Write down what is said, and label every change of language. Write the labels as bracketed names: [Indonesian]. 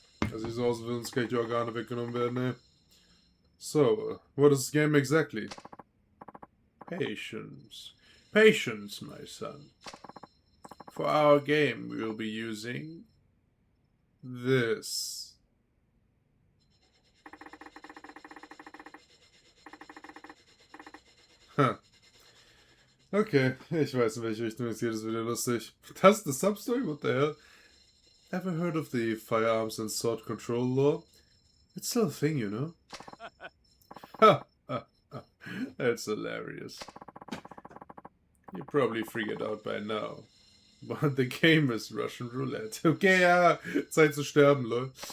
[German] Das sieht so aus, als würden uns gleich die Organe weggenommen werden, ne? [English] So, what is this game exactly? Patience. Patience, my son. For our game, we will be using this. Huh. [German] Okay, ich weiß, in welche Richtung es geht, ist wieder lustig. Das ist [English] the Substory? What the hell? Ever heard of the firearms and sword control law? It's still a thing, you know? Ha! That's hilarious. You probably figured out by now. But the game is Russian roulette. Okay, [German] ja, Zeit zu sterben, [English] lol.